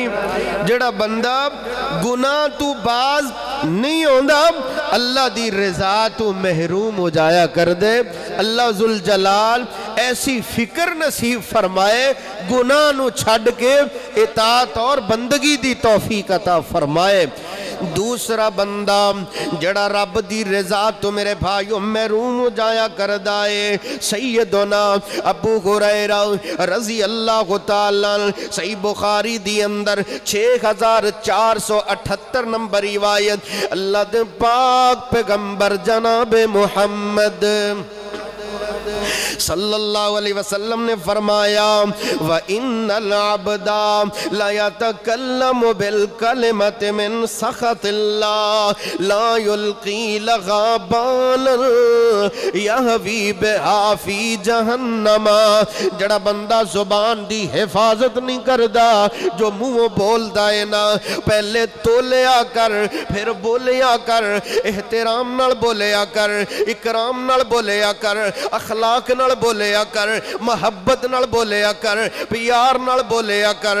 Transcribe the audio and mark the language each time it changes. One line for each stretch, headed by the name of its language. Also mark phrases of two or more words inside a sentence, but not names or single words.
Punjabi: جیہڑا بندہ گناہ توں باز نہیں ہوندا اللہ دی رضا توں محروم ہو جایا کر دے.
Arabic: الله ذو الجلال
Punjabi: ایسی فکر نصیب فرمائے گناہ نوں چھڈ کے اطاعت اور بندگی دی توفیق عطا فرمائے. دوسرا بندہ جیہڑا رب دی رضا توں میرے بھائیوں محروم ہو جایا کردا ہے. सैयदना अबू हुरैरा
Arabic: رضي الله تعالى
Punjabi: صحیح بخاری دی اندر 6478 نمبر روایت اللہ دے پاک پیغمبر جناب محمد
Arabic: صلى الله عليه وسلم
Punjabi: نے فرمایا
Arabic: وإن العبد ليتكلم بالكلمة من سخط الله لا يلقي لها بالا يهوي بها في جهنم.
Punjabi: جیہڑا بندہ زبان دی حفاظت نہیں کردا، جو منہ بولدا ہے نا پہلے تولیا کر پھر بولیا کر، احترام نال بولیا کر، اکرام نال بولیا کر، اخلاق نال بولیا کر، محبت نال بولیا کر، پیار نال بولیا کر.